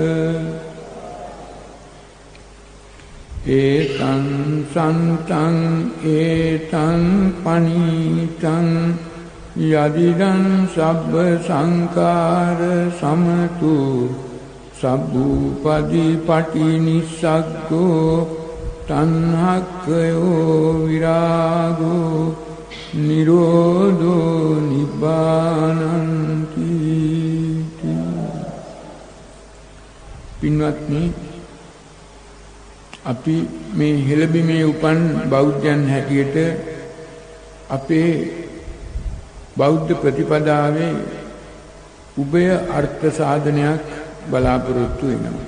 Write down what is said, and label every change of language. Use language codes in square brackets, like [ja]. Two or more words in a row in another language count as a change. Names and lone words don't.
[pi] ඒතං සන්තං ඒතං පනීතං යදිදං සබ්බ සංඛාර සමතු සබ්බූපදි පටිනිස්සග්ගෝ තණ්හක්ඛයෝ විරාගෝ නිරෝධෝ නිබ්බානන්ති. [si] පින්වත්නි, අපි මේ හෙළබිමේ උපන් බෞද්ධයන් හැටියට අපේ බෞද්ධ ප්‍රතිපදාවේ උභය අර්ථ සාධනයක් බලාපොරොත්තු වෙනවා.